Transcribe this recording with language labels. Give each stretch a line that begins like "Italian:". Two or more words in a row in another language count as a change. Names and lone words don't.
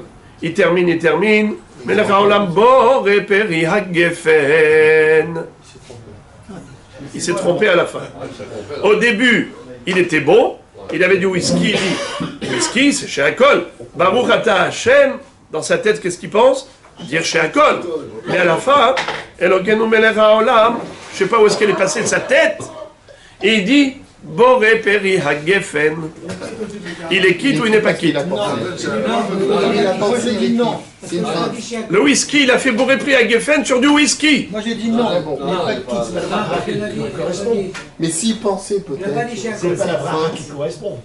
French: Il termine. Il s'est trompé à la fin. Au début, il était bon. Il avait du whisky. Il dit, whisky, c'est chez alcool.
Hebrew: ברוך אתה ה,
French: dans sa tête, qu'est-ce qu'il pense? Dire chez alcool. Mais à la fin,
Hebrew: אלוקינו מלך העולם,
French: je ne sais pas où est-ce qu'elle est passée de sa tête, et il dit
Hebrew: בורא פרי הגפן.
French: Il est quitte ou il n'est pas quitte? Le whisky, il a fait
Hebrew: בורא פרי הגפן
French: sur du whisky. Moi j'ai dit non. Mais s'il pensait peut-être, c'est pas la fin qui correspond.